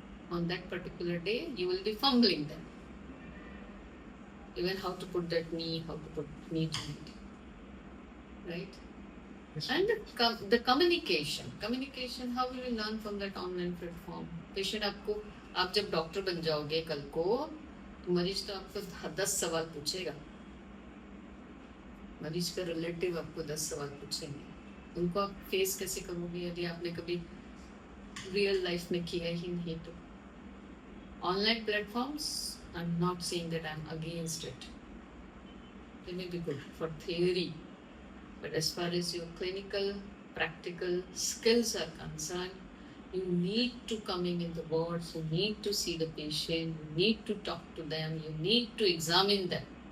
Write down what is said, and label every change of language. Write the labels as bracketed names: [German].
[English] On that particular day, you will be fumbling then. Even how to put that knee, how to put knee joint, right? Yes. And the communication, how will you learn from that online platform? [Hindi] Patient आपको, आप जब doctor बन जाओगे कल को, तो मरीज तो आपको 10 सवाल पूछेगा. मरीज का रिलेटिव आपको 10 सवाल पूछेंगे. उनको आप फेस कैसे करोगे यदि आपने कभी रियल लाइफ में किया ही नहीं तो? [English] Online platforms, I'm not saying that I'm against it. They may be good for theory, but as far as your clinical, practical skills are concerned, you need to coming in the wards, you need to see the patient, you need to talk to them, you need to examine them.